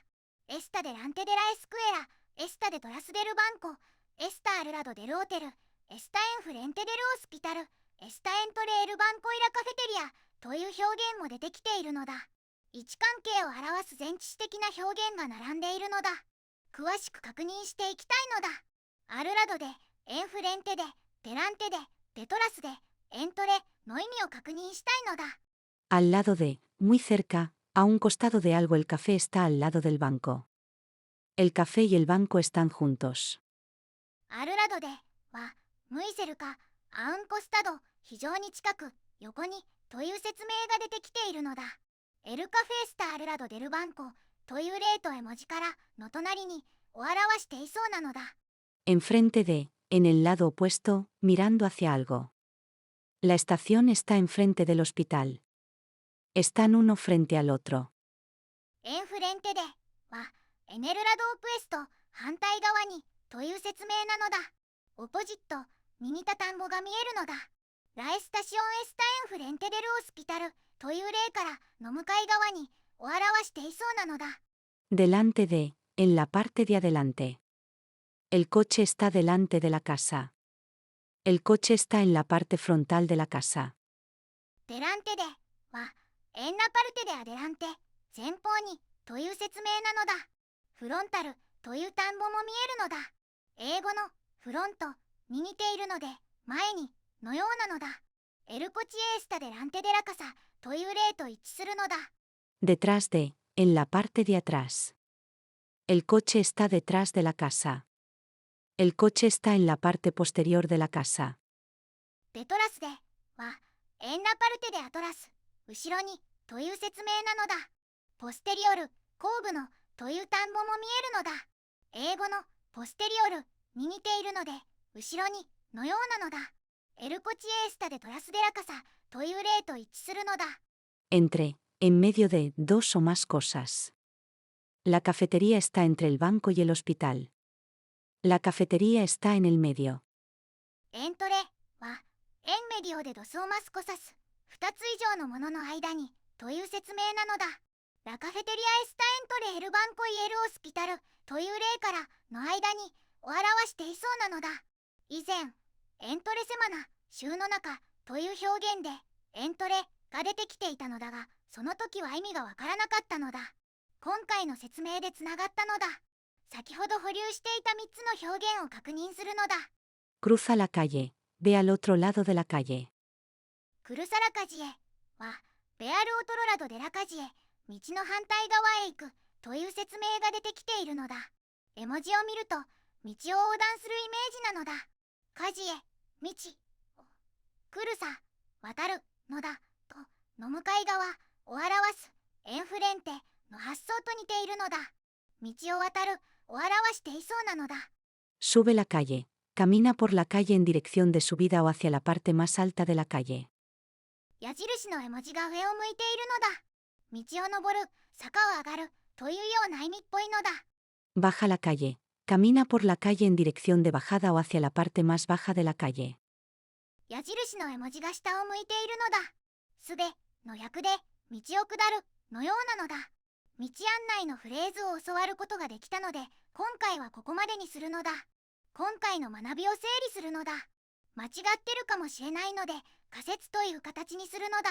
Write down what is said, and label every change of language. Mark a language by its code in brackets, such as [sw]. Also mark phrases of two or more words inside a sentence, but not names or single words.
[es] Está delante de la escuela, está detrás del banco, está al lado del hotel, está enfrente del hospital, está entre el banco y la cafetería [ja] という表現も出てきているのだ。位置関係を表す前置詞的な表現が並んでいるのだ。詳しく確認していきたいのだ。 [es] al lado de, enfrente de, delante de, detrás de, entre [ja] の意味を確認したいのだ。 [es] Al lado de, muy cerca, a un costado de algo el café está al lado del banco. El café y el banco están juntos. [ja] アルラドでは、 [es] muy cerca, a un costado, [ja] 非常に近く、横にという説明が出てきているのだ。 [es] el café está al lado del banco [ja] という例と絵文字からの隣にを表していそうなのだ。 [es] Enfrente de, en el lado opuesto, mirando hacia algo. La estación está enfrente del hospital. Están uno frente al otro. [ja] エンフレンテでは、 [es] en el lado opuesto [ja] 反対側にという説明なのだ。オポジットに似た単語が見えるのだ。 [es] la estación está enfrente del hospital [ja] という例からの向かい側にを表していそうなのだ。 [es] Delante de, en la parte de adelante. El coche está delante de la casa. El coche está en la parte frontal de la casa. [ja] デランテでは、 [es] en la parte de adelante, [ja] 前方にという説明なのだ。フロンタルという単語も見えるのだ。英語のフロントに似ているので、前にのようなのだ。 [es] el coche está delante de la casa [ja] という例と一致するのだ。 [es] Detrás de, en la parte de atrás. El coche está detrás de la casa. El coche está en la parte posterior de la casa. [ja] デトラスでは、 [es] en la parte de atrás, [ja] 後ろにという説明なのだ。ポステリオル、後部のという単語も見えるのだ。英語のポステリオルに似ているので、後ろにのようなのだ。 [es] el coche está detrás de la casa [ja] という例と一致するのだ。 [es] Entre, en medio de dos o más cosas. La cafetería está entre el banco y el hospital. La cafetería está en el medio. [ja] エントレは [es] en medio de dos o más cosas [ja] 2つ以上のものの間にという説明なのだ。 [es] la cafetería está entre el banco y el hospital [ja] という例からの間にを表していそうなのだ。以前 [es] entre semana [ja] 週の中という表現でエントレが出てきていたのだが、その時は意味がわからなかったのだ。今回の説明でつながったのだ。先ほど保留していた3つの表現を確認するのだ。 [es] Cruza la calle. Ve al otro lado de la calle. cruza la calle [ja] は [es] ve al otro lado de la calle [ja] 道の反対側へ行くという説明が出てきているのだ。絵文字を見ると道を横断するイメージなのだ。カジエ道、クルサ渡るのだとの向かい側を表すエンフレンテの発想と似ているのだ。道を渡るを表していそうなのだ。 [es] Sube la calle. Camina por la calle en dirección de subida o hacia la parte más alta de la calle. [ja] 矢印の絵文字が上を向いているのだ。道を登る、坂を上がるというような意味っぽいのだ。 Baja la calle. Camina por la calle en dirección de bajada o hacia la parte más baja de la calle. 矢印の絵文字が下を向いているのだ。すべの訳で道を下るのようなのだ。道案内のフレーズを教わることができたので、今回はここまでにするのだ。今回の学びを整理するのだ。間違ってるかもしれないので、仮説という形にするのだ。